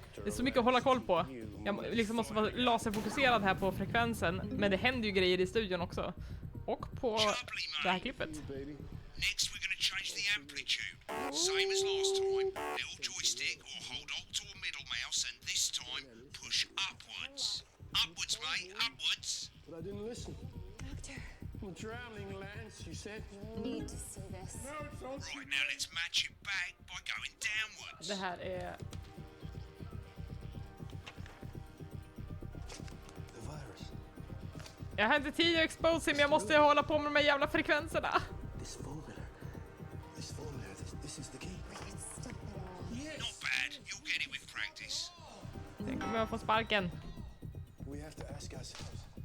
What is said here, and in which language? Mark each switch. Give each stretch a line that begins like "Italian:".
Swedish: Det är så mycket att hålla koll på. Jag liksom måste vara laserfokuserad här på frekvensen. Men det händer ju grejer i studion också. Och på det här klippet.
English: Next we're going to change the amplitude. Same as last time. Little joystick or hold Alt or middle mouse, and this time push upwards. Upwards, mate, upwards. But I didn't listen. Doctor. I'm drowning, Lance, you said. Need to see this. Right, now let's match it back by going downwards.
Swedish: Det här är...
English: The virus.
Swedish: Jag har inte tid att
English: expose him,
Swedish: jag måste hålla på med de här jävla frekvenserna.
English: This formula, this is the key. Not bad, you'll get it with practice.
Swedish: Tänk om jag får sparken.
English: We have to ask ourselves.